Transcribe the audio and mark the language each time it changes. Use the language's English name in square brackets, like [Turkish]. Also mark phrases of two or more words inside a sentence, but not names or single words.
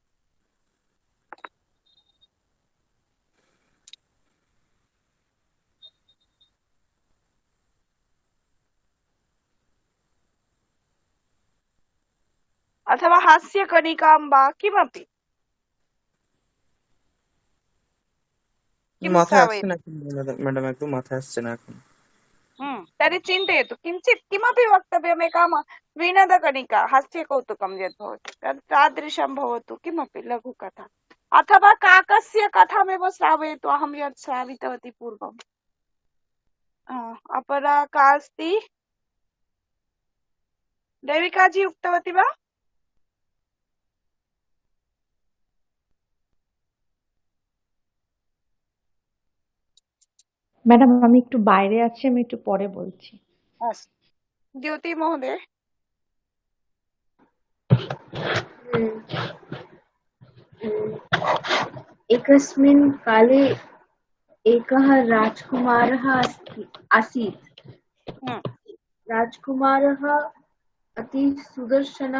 [Sanskrit] अथवा हास्यकणिकां वा किमपि किं [Bangla] মাথায় আসছে [Sanskrit] श्रावयति [Bangla] না এখন ম্যাডাম একদম মাথায় আসছে না এখন [Sanskrit] तर्हि चिन्तयतु किञ्चित् किमपि वक्तव्यम् एका विनोदकणिका हास्यकौतुकं यद् भवति तादृशं भवतु किमपि लघुकथा अथवा काकस्य कथामेव श्रावयतु अहं यत् श्रावितवती पूर्वम् अपरा का अस्ति देविकाजी उक्तवती वा [Bangla] ম্যাডাম আমি একটু বাইরে আছি আমি একটু পরে বলছি [Sanskrit] अस्तु ज्योति महोदय एकस्मिन् काले एकः राजकुमारः आसीत्। राजकुमारः अति सुदर्शनः।